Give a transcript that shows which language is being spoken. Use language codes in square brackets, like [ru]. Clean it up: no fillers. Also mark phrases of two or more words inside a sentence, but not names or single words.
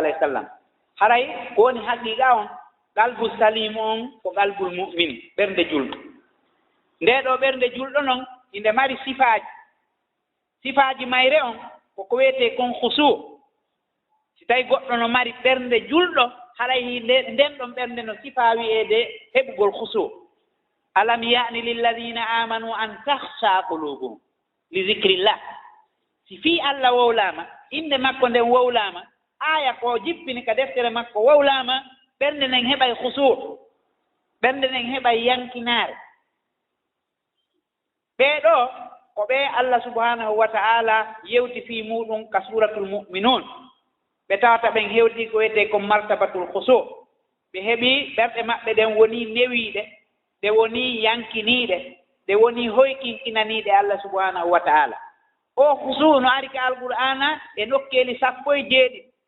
[ar] عليه وسلم [ff] haray ko woni haqiqa on [ar] قلب سليم [ff] on ko [ar] قلب المؤمن [ff] ɓernde julɗo nde ɗo ɓernde julɗo noon inde mari sifaaji mayre on koko wiyete kon husu si tawi goɗɗo no mari ɓernde julɗo haray nden ɗon ɓernde no sifa wi'eede heɓugol husu [ar] ألم يأن للذين آمنوا أن تخشع قلوبهم لذكر الله [ff] si fii Allah wowlaama inde makko nden wowlaama aya ko jippini ka deftere makko wowlaama ɓernde nden heɓay husu ɓernde nden heɓay yankinaare ɓeeɗo ko ɓe Allah [ar] سبحانه وتعالى [ff] yewti fii muɗum ka [ar] سورة المؤمنون [ff] ɓe tawata ɓen hewti ko wiyete ko [ar] مرتبة الخشوع [ff] ɓe heɓi ɓerɗe maɓɓe ɗen woni newiiɗe ɗe woni yankiniiɗe ɗe woni hoykinkinaniiɗe Allah [ar] سبحانه وتعالى [ff] o husu no ari ka alqur'ana e nokkeeli 17